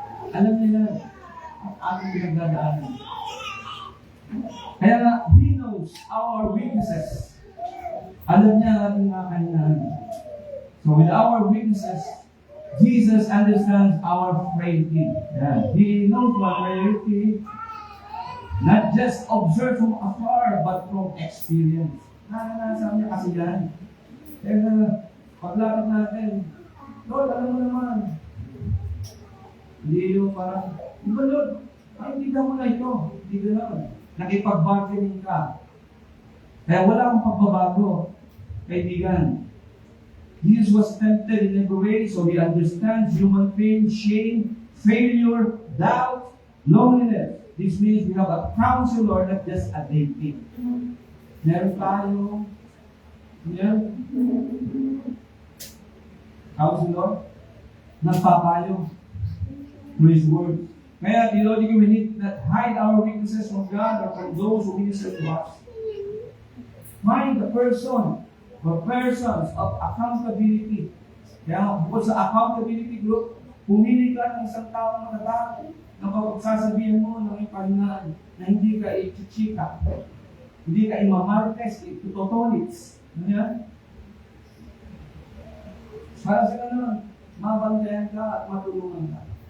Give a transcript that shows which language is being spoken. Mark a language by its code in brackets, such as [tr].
[tl] Alam nila ang ating pinagdadaanan. Kaya nga, [en] He knows our weaknesses. [tl] Alam niya ang ating mga kahinaan. [en] So with our weaknesses, Jesus understands our frailty. Yeah. He knows our frailty, not just observed from afar, but from experience. [tl] Naranasan niya kasi yan. Kaya paglapit natin, Lord, alam mo naman. Hindi yung parang, Lord, maintindihan mo na ito. Hindi gano'n. Nakipag-bargaining ka. Kaya wala akong pagbabago. Kaibigan, [en] Jesus was tempted in every way, so He understands human pain, shame, failure, doubt, loneliness. This means we have a counselor, not just a dating. [tl] Meron tayo, counselor, nagpapayo [en] through His word. Kaya, theologically, we need not hide our weaknesses from God or from those who minister to us. Find the person or persons of accountability. [tl] Kaya, bukod sa accountability group, pumili ka ng isang taong matatag na pagsasabihin mo ng ipahinaan na hindi ka i-chichika, hindi ka imamartes, itutotonits. Ano yan? Para sa ganun, mabantayan ka at matulungan ka.